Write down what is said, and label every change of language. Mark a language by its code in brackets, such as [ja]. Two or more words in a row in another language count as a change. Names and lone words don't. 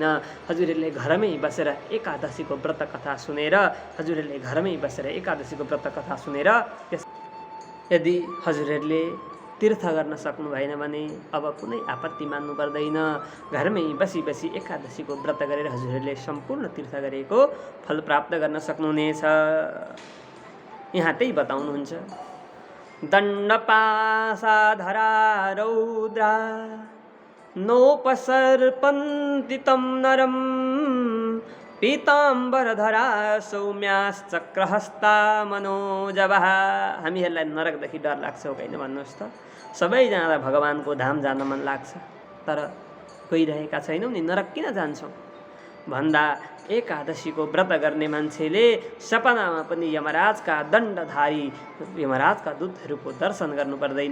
[ne] हजुरहरूले घरमै बसेर एकादशीको व्रत कथा सुनेर, हजुरहरूले घरमै बसेर एकादशीको व्रत कथा सुनेर यदि हजुरहरूले तीर्थ गर्न सक्नु भएन भने अब कुनै आपत्ति मान्नु पर्दैन। घरमै बसी बसी एकादशीको व्रत गरेर हजुरहरूले सम्पूर्ण तीर्थ गरेको फल प्राप्त गर्न सक्नुहुनेछ। यहाँ त्यही बताउनुहुन्छ। [sa] दण्डपासाधरा रौद्रा नोपसर्पन्ति तं नरं पीताम्बरधरा सौम्याश्चक्रहस्ता मनोजवः। [ne] हामीहरूलाई नरकदेखि डर लाग्छ हो होइन भन्नुहोस् त? सबैजनालाई भगवानको धाम जान मन लाग्छ तर गइरहेका छैनौँ नि। नरक किन जान्छौँ भन्दा एकादशीको व्रत गर्ने मान्छेले सपनामा पनि यमराजका दण्डधारी यमराजका दूतहरूको दर्शन गर्नु पर्दैन।